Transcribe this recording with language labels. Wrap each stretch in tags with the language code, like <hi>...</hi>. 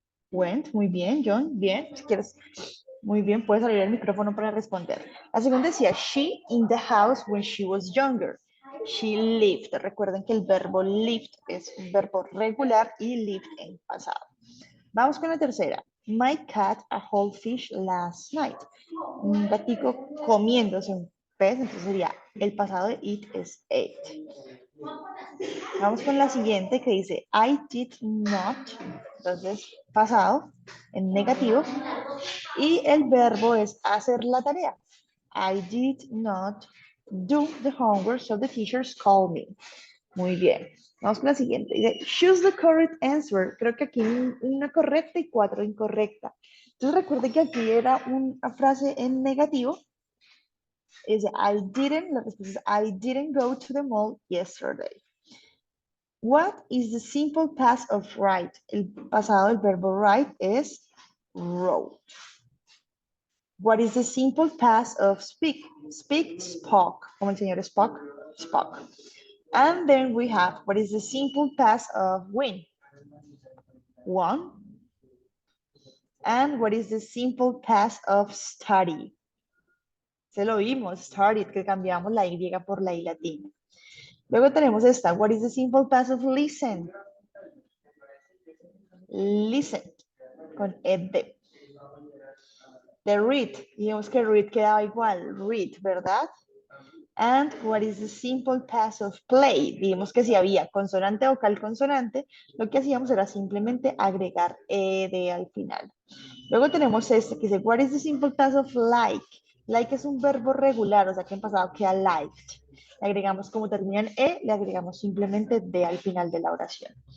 <es>Went, muy bien, John, bien. Si quieres, muy bien, puedes abrir el micrófono para responder. La segunda decía,</es> <en>she in the house when she was younger. She lived.</en> <es>Recuerden que el verbo lived es un verbo regular y lived en pasado. Vamos con la tercera.</es> <en>My cat a whole fish last night.</en> <es>Un gatico comiéndose un pez, entonces sería el pasado de it es ate. Vamos con la siguiente que dice</es> <en>I did not.</en> <es>Entonces, pasado en negativo. Y el verbo es hacer la tarea.</es> <en>I did not do the homework, so the teachers called me.</en> <es>Muy bien. Vamos con la siguiente. Dice,</es> <en>choose the correct answer.</en> <es>Creo que aquí hay una correcta y 4 incorrecta. Entonces recuerde que aquí era una frase en negativo. Dice, la respuesta es,</es> <en>I didn't go to the mall yesterday. What is the simple past of write?</en> <es>El pasado del verbo write es wrote.</es> <en>What is the simple past of speak? Speak, spoke.</en> <es>Como el señor Spock, spoke.</es> <en>And then we have, what is the simple past of win? Won. And what is the simple past of study?</en> <es>Se lo vimos, studied, que cambiamos la Y por la I latina. Luego tenemos esta,</es> <en>what is the simple past of listen?</en> <es>Listen, con ed. The read, digamos que read quedaba igual, read, ¿verdad?</es> <en>And what is the simple past of play?</en> <es>Digamos que si había consonante, vocal, consonante, lo que hacíamos era simplemente agregar ed al final. Luego tenemos este que dice,</es> <en>what is the simple past of like?</en> <es>Like es un verbo regular, o sea que en pasado queda liked. Le agregamos como termina en e, le agregamos simplemente de al final de la oración.</es>